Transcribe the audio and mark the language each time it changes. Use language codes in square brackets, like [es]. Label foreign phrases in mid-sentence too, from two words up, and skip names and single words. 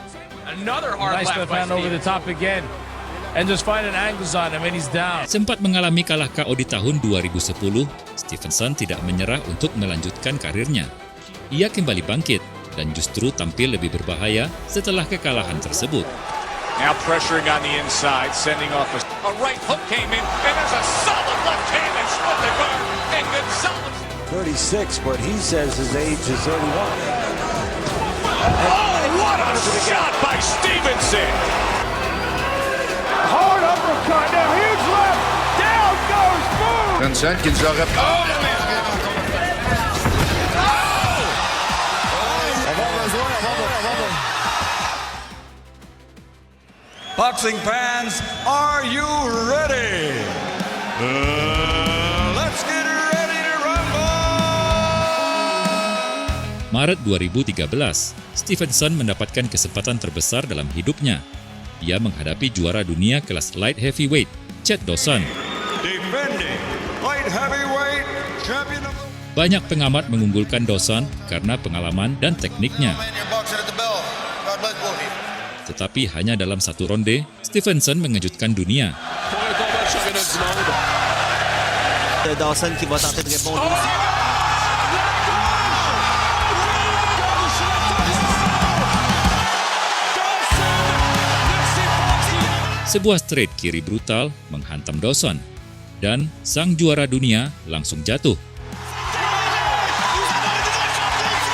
[id] Sempat mengalami kalah KO di tahun 2010, Stevenson tidak menyerah untuk melanjutkan karirnya. Ia kembali bangkit dan justru tampil lebih berbahaya setelah kekalahan tersebut. [en] Now pressuring on the inside, sending off a right hook came in, and there's a solid left hand and split the guard. And Gonzalez 36, but he says his age is 31. what a shot by Stevenson! Hard uppercut, now huge left, down goes Boone! Vincent Gonzalez. Boxing fans, are you ready? Let's get ready to rumble! [id] Maret 2013, Stevenson mendapatkan kesempatan terbesar dalam hidupnya. Ia menghadapi juara dunia kelas [en] light heavyweight, [id] Chad Dawson. [en] Defending light heavyweight champion of the... [id] Banyak pengamat mengunggulkan Dawson karena pengalaman dan tekniknya. Tetapi hanya dalam satu ronde, Stevenson mengejutkan dunia. [fr] Dawson qui va tenter de répondre. [id] Sebuah straight kiri brutal menghantam Dawson, dan sang juara dunia langsung jatuh.